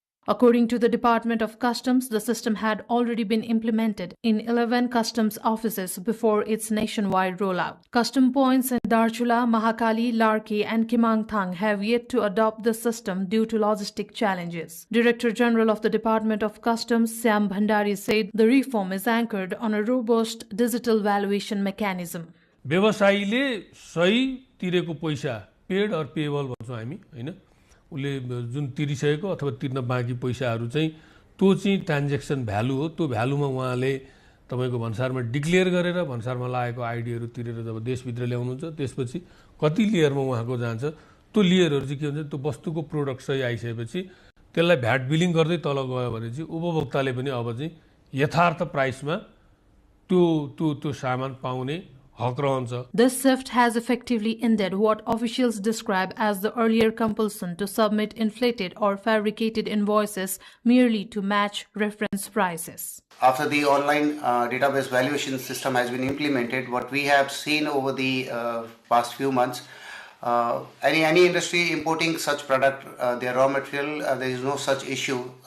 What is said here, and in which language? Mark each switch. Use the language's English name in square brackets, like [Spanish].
[English] According to the Department of Customs, the system had already been implemented in 11 customs offices before its nationwide rollout. Custom points in Darchula, Mahakali, Larki, and Kimangthang have yet to adopt the system due to logistic challenges. Director General of the Department of Customs, Syam Bhandari, said the reform is anchored on a robust digital valuation mechanism. [Nepali] व्यवसायीले सही तिरेको पैसा paid और payable भन्छौं हामी हैन उले जुन तिरिसकेको अथवा तिर्न बाँकी पैसाहरु चाहिँ त्यो चाहिँ ट्रान्ज्याक्सन भ्यालु हो त्यो भ्यालुमा उहाँले तपाईको भन्सारमा डिक्लेयर गरेर भन्सारमा लागेको आईडीहरु तिरेर जब देशभित्र ल्याउनुहुन्छ त्यसपछि कति लेयरमा उहाँको जान्छ त्यो लेयरहरु चाहिँ के हुन्छ त्यो वस्तुको प्रोडक्ट सही आइसकेपछि त्यसलाई भ्याट बिलिङ गर्दै तल गयो भने चाहिँ उपभोक्ताले पनि अब चाहिँ यथार्थ प्राइसमा त्यो सामान पाउने [English] This shift has effectively ended what officials describe as the earlier compulsion to submit inflated or fabricated invoices merely to match reference prices. After the online database valuation system has been implemented, what we have seen over the past few months, any industry importing such product, their raw material, there is no such issue.